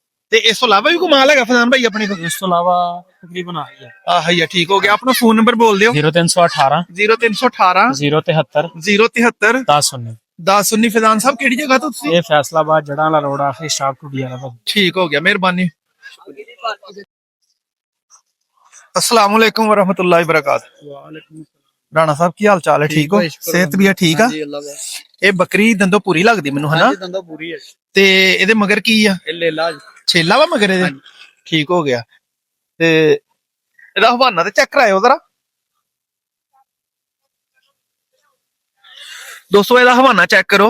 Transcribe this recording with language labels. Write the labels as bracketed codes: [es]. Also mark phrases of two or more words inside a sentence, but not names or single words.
[pa] ਤੇ ਇਸ ਤੋਂ ਇਲਾਵਾ ਵੀ ਕੋਈ ਮਾਲ ਹੈਗਾ ਫਜ਼ਾਨ ਭਾਈ ਆਪਣੇ ਕੋਲ? ਇਸ ਤੋਂ ਇਲਾਵਾ ਤਕਰੀਬਨ ਆ ਗਿਆ। ਆਹ ਹੀ ਆ ਠੀਕ ਹੋ ਗਿਆ। ਆਪਣਾ ਫੋਨ ਨੰਬਰ ਬੋਲ ਦਿਓ। 0318 0318 073 073 1019। 1019। ਫਜ਼ਾਨ ਸਾਹਿਬ ਕਿਹੜੀ ਜਗ੍ਹਾ ਤੋਂ ਤੁਸੀਂ? ਇਹ ਫੈਸਲਾਬਾਦ ਜੜਾਂ ਵਾਲਾ ਰੋਡ ਆਖਰੀ ਸਟਾਪ ਟੁੱਡੀ ਵਾਲਾ ਭਾਜੀ। ਠੀਕ ਹੋ ਗਿਆ, ਮਿਹਰਬਾਨੀ। [ar] السلام عليكم ورحمة الله وبركاته. ਵਾਲੇਕੁਮ [pa] ਰਾਣਾ ਸਾਹਬ ਕੀ ਹਾਲ ਚਾਲ ਹੈ? ਠੀਕ ਹੋ? ਸਿਹਤ ਭੀ ਹੈ ਠੀਕ ਹੈ? ਇਹ ਬੱਕਰੀ ਦੰਦੋਂ ਪੂਰੀ ਲੱਗਦੀ ਮੈਨੂੰ ਹਨਾ? ਦੰਦੋਂ ਪੂਰੀ ਹੈ। ਤੇ ਇਹਦੇ ਮਗਰ ਕੀ ਆ? ਇਹ ਲੇਲਾ ਛੇਲਾ ਵਾ ਮਗਰ ਇਹਦੇ? ਠੀਕ ਹੋ ਗਿਆ। ਤੇ ਇਹਦਾ ਹਵਾਨਾ ਤੇ ਚੈੱਕ ਕਰਾਇਓ ਜ਼ਰਾ ਦੋਸਤੋ, ਇਹਦਾ ਹਵਾਨਾ ਚੈੱਕ ਕਰੋ।